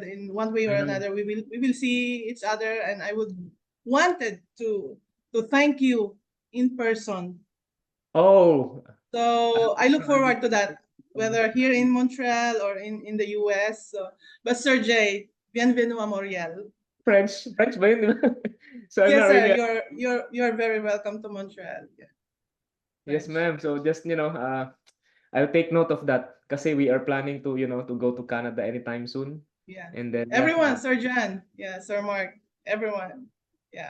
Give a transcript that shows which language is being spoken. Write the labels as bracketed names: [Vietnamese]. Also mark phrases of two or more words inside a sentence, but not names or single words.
[English] In one way or I know. another, we will see each other, and I would wanted to thank you in person. Oh, So I look forward to that, um, whether here in Montreal or in the US. So, but Sir Jay, [French] bienvenue à Montréal. [Filipino] French ba yun, di ba? [English] So I'm Yes, not sir. really. You're very welcome to Montreal. Yeah, Yes, French. ma'am. So just, I'll take note of that kasi we are planning to go to Canada anytime soon. Yeah. And then yeah, Everyone, Sir John. Yeah, Sir Mark. Everyone. Yeah.